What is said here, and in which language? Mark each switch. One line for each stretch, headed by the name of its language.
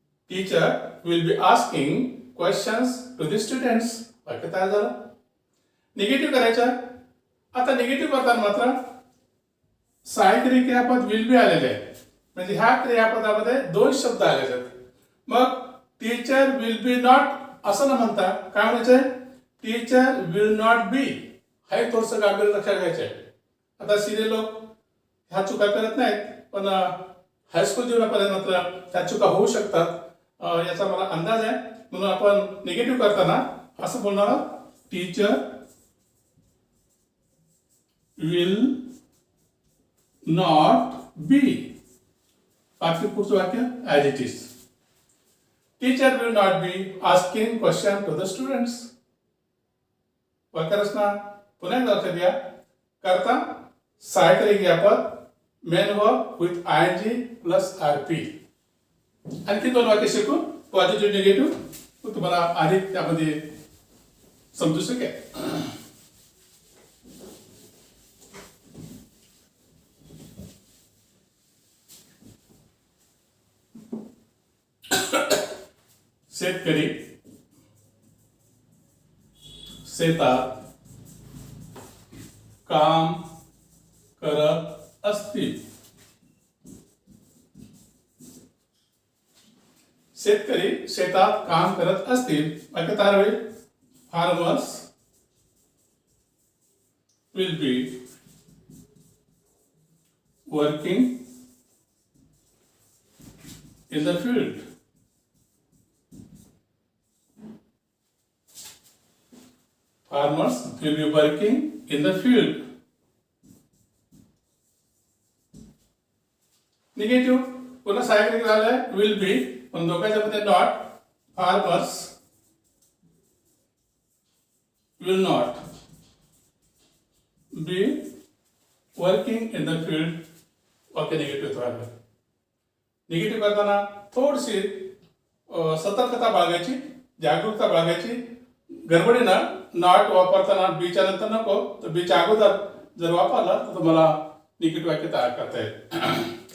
English: Teacher will be asking questions to the students.
Marathi: वाक्य तयार झालं. निगेटिव्ह करायचं. आता निगेटिव्ह करताना मात्र सहाय्यकारी क्रियापद विल बी आलेले आहे, म्हणजे ह्या क्रियापदामध्ये दोन शब्द आलेले आहेत. मग
English: teacher will be not
Marathi: असं न म्हणता काय म्हणायचंय?
English: Teacher will not be.
Marathi: हे थोडंसं गांभीर्य लक्षात घ्यायचं आहे. आता सिनियर लोक ह्या चुका करत नाहीत, पण हायस्कूल जीवनापर्यंत मात्र ह्या चुका होऊ शकतात याचा मला अंदाज आहे. म्हणून आपण निगेटिव्ह करताना असं बोलणार आहोत,
English: Teacher will not be.
Marathi: बाकी पुढचं वाक्य
English: As it is. Teacher will not be asking question to the students.
Marathi: वाक्यरचना पुन्हा एकदा लक्षात घ्या. करता सहाय्यकारी क्रियापद
English: Main verb with I N G plus R P.
Marathi: आणखी दोन वाक्य शिकू, पॉझिटिव्ह निगेटिव्ह, तुम्हाला अधिक त्यामध्ये समजू शकेल. शेतकरी शेतात काम करत असतील. शेतकरी शेतात काम करत असतील. वाक्य तयार होईल.
English: Farmers will be working in the field. Farmers will be working in the field.
Marathi: Negative पुन्हा सहाय्यकारी झालंय विल बी, पण दोघांच्या मध्ये not.
English: Farmers will not be working in the field.
Marathi: वाक्य निगेटिव्ह राहिलं. निगेटिव्ह करताना थोडीशी सतर्कता बाळगायची, जागरूकता बाळगायची. गडबडीनं नॉट वापरताना बीच्या नंतर नको, तर बीच्या अगोदर जर वापरला तर तुम्हाला निगेटिव्ह वाक्य तयार करता येईल.